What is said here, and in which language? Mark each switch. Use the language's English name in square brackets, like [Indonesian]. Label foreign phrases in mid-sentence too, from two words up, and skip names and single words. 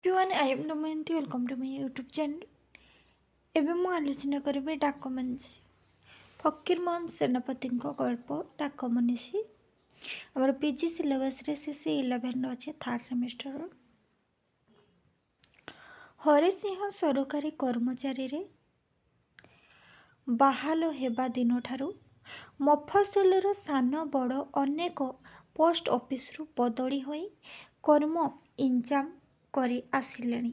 [English] Everyone, I am Damayanti. Welcome to my YouTube channel. [Odia] ଏବେ ମୁଁ ଆଲୋଚନା କରିବି ଡାକମନିଷି। ଫକୀରମୋହନ ସେନାପତିଙ୍କ ଗଳ୍ପ ଡାକମନିଷି ଆମର [English] PG syllabus [Odia] CC11 ଅଛି, [English] third semester. [Odia] ହରିସିଂହ ସରକାରୀ କର୍ମଚାରୀରେ ବାହାଲ ହେବା ଦିନଠାରୁ ମଫସଲର ସାନ ବଡ଼ ଅନେକ ପୋଷ୍ଟ ଅଫିସରୁ ବଦଳି ହୋଇ କର୍ମ ଇଞ୍ଜାମ କରି ଆସିଲେଣି।